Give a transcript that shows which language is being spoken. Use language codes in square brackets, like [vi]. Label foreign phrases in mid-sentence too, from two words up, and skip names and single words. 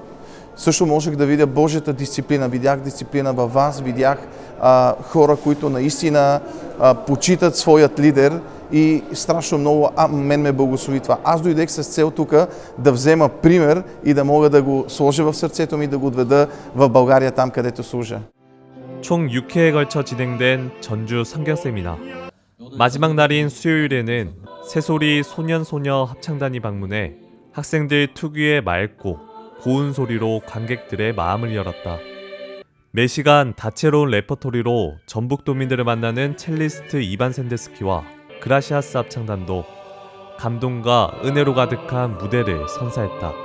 [bg] Също можех да видя Божията дисциплина. Видях дисциплина във вас, видях хора, които наистина почитат своят лидер и страшно много мен ме благослови това. Аз дойдех с цел тук да взема пример и да мога да го сложа в сърцето ми и да го отведа в България, там където служа. [ko] 총 6회에 걸쳐 진행된 전주 성경 세미나. 마지막 날인 수요일에는 새소리 소년소녀 합창단이 방문해 학생들 특유의 맑고 고운 소리로 관객들의 마음을 열었다. 매시간 다채로운 레퍼토리로 전북도민들을 만나는 첼리스트 이반 샌데스키와 그라시아스 합창단도 감동과 은혜로 가득한 무대를 선사했다.